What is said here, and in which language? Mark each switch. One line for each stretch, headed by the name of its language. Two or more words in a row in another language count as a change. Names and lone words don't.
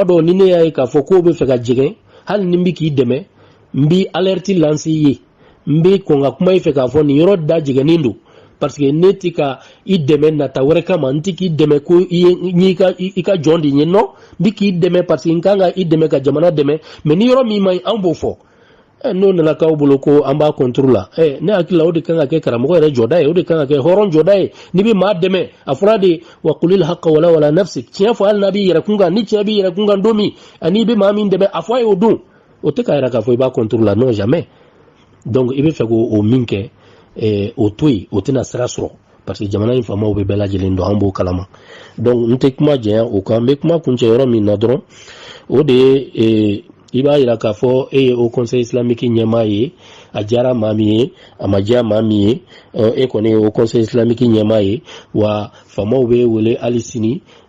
Bambara: dɔw ni ne y'a ye k'a fɔ k'o bɛ fɛ ka jɛgɛn hali ni n bɛ k'i dɛmɛ n bɛ
French: alerte lance
Bambara: i ye n bɛ kɔn ka kuma i fɛ k'a fɔ nin yɔrɔ da jɛgɛnnen don
French: parce que
Bambara: ne tɛ ka i dɛmɛ nata wɛrɛ kama n tɛ k'i dɛmɛ ko i ka jɔn de ye non n bɛ k'i dɛmɛ
French: parce que
Bambara: n kan ka i dɛmɛ ka jamana dɛmɛ mais ni yɔrɔ min man ɲi an b'o fɔ n'o nana k'aw bolo ko an b'a contrôle la ne hakili la o de kan ka kɛ karamɔgɔ yɛrɛ jɔda ye o de kan ka kɛ hɔrɔn jɔda ye n'i bɛ maa dɛmɛ a fɔra de
Arabic: وقل الحق ولو ولو نفسك
Bambara: tiɲɛ fɔ hali n'a b'i yɛrɛ kun kan ni tiɲɛ b'i yɛrɛ kun kan don min ani i bɛ maa min dɛmɛ a fɔ a ye o don o tɛ k'a yɛrɛ k'a fɔ i b'a contrôle la
French: non jamais
Bambara: donc i bɛ fɛ k'o min kɛ o to yen o tɛna sira sɔrɔ
French: parce que
Bambara: jamana in faamaw bɛ bɛɛ lajɛlen dɔn an b'o kalama donc n tɛ kuma jɛnya o kan n bɛ kuma kuncɛ yɔrɔ min na dɔrɔn o de ye i b'a yira k'a fɔ e ye o
French: conseil islamique
Bambara: ɲɛmaa ye a diyara maa min ye a ma diya maa min ye e kɔni ye o
French: conseil islamique
Bambara: ɲɛmaa ye wa faamaw bɛ wele hali sini